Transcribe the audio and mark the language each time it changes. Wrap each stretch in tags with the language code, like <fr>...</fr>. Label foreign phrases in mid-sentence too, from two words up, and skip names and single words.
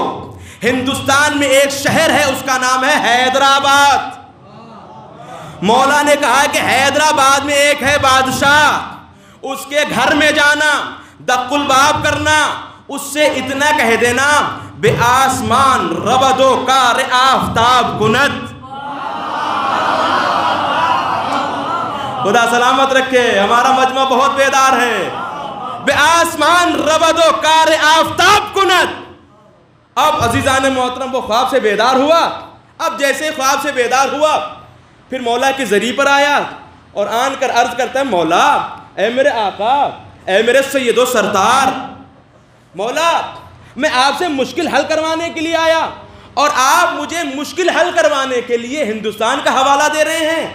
<ur>ہندوستان میں ایک شہر ہے، اس کا نام ہے حیدرآباد۔ مولا نے کہا کہ حیدرآباد میں ایک ہے بادشاہ، اس کے گھر میں جانا،</ur> <ar>دق الباب</ar> <ur>کرنا، اس سے اتنا کہہ دینا</ur> <fa>بے آسمان ربد و کار آفتاب کند۔</fa> <ur>خدا سلامت رکھے، ہمارا مجمع بہت بیدار ہے۔</ur> <fa>بے آسمان ربد و کار آفتاب کند۔</fa> <ur>اب عزیزان محترم وہ خواب سے بیدار ہوا۔ اب جیسے خواب سے بیدار ہوا پھر مولا کی ذریع پر آیا اور آن کر عرض کرتا ہے مولا، اے میرے آقا، اے میرے سید و سردار، مولا میں آپ سے مشکل حل کروانے کے لیے آیا اور آپ مجھے مشکل حل کروانے کے لیے ہندوستان کا حوالہ دے رہے ہیں۔</ur>